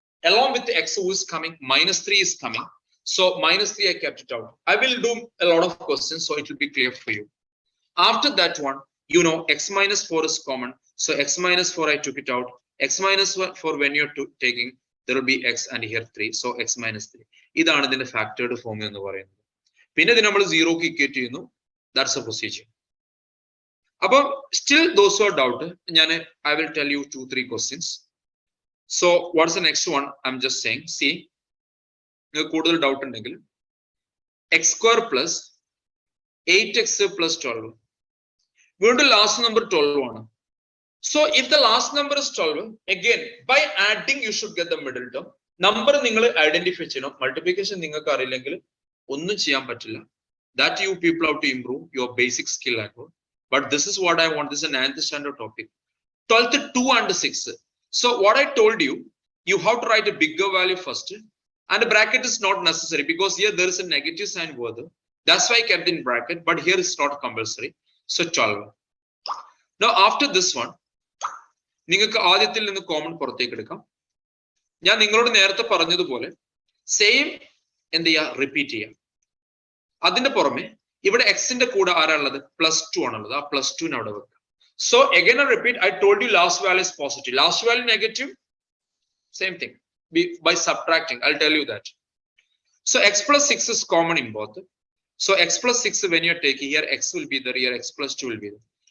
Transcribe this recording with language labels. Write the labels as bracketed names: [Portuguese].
[English] Along with the x who is coming, minus 3 is coming. So minus 3 I kept it out. I will do a lot of questions, so it will be clear for you. After that one, you know, x minus 4 is common. So x minus 4 I took it out. X minus 4 when you're taking, there will be x and here 3. So x minus 3. [Malayalam] ഇതാണ് ഇതിന്റെ factored form എന്ന് പറയുന്നത്. പിന്നെ ഇത് നമ്മൾ 0 ക്ക് equate ചെയ്യുന്നു. [English] That's a procedure. അപ്പോൾ still those who are doubt, I will tell you 2-3 questions. So what's the next one? I'm just saying, see, [Malayalam] കൂടുതൽ doubt ഉണ്ടെങ്കിൽ [English] x square plus 8x plus 12. [Malayalam] വീണ്ടും [English] last number [Malayalam] 12 ആണ്. [English] So if the last number is 12, again by adding you should get the middle term. [Malayalam] Number നിങ്ങൾ identify ചെയ്യണം. Multiplication നിങ്ങൾക്ക് അറിയില്ലെങ്കിൽ ഒന്നും ചെയ്യാൻ പറ്റില്ല. [English] That you people have to improve your basic skill at all. But this is what I want. This is a 9th standard topic. 12th 2 and 6. So what I told you, you have to write a bigger value first, and a bracket is not necessary because here there is a negative sign further. That's why I kept in bracket, but here it's not compulsory. So 12. Now after this one, [Malayalam] നിങ്ങൾക്ക് ആദ്യത്തിൽ നിന്ന് common പുറത്തേക്ക് എടുക്കാം. ഞാൻ നിങ്ങളോട് നേരത്തെ പറഞ്ഞതുപോലെ same എന്ത് ചെയ്യാ, റിപ്പീറ്റ് ചെയ്യാം. അതിന്റെ പുറമെ ഇവിടെ എക്സിന്റെ കൂടെ ആരാളുള്ളത്, +2 ആണുള്ളത്. ആ +2 അവിടെ വെക്കാം. [English] So again I repeat, I told you last value is positive, last value negative, same thing by subtracting. I'll tell you that. So x plus 6 is common in both. So x plus 6, when you're taking here, x will be there, here x plus 2 will be there.